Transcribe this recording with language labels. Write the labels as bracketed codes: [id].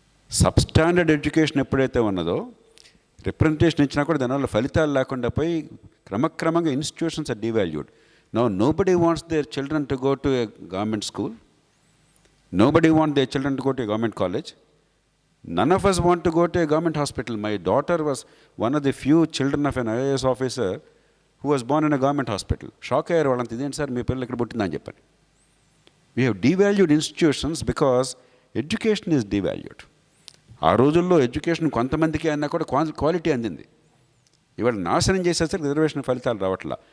[te] Substandard education ఎప్పుడైతే ఉన్నదో representation ఇచ్చినా కూడా దానివల్ల ఫలితాలు లేకుండా పోయి క్రమక్రమంగా [en] Institutions are devalued. Nobody wants their children to go to a government school, nobody want their children to go to a government college. None of us want to go to a government hospital. My daughter was one of the few children of an IAS officer who was born in a government hospital. [te] Shock అయ్యారు వాళ్ళంతా, ఇదేంటి sir మీ పిల్లలు ఇక్కడ పుట్టిందని చెప్పని. [en] We have devalued institutions because education is devalued. [te] ఆ రోజుల్లో education కొంతమందికి అన్నా కూడా క్వాలిటీ అందింది. ఇవాళ నాశనం చేసేసరికి రిజర్వేషన్ ఫలితాలు రావట్లా.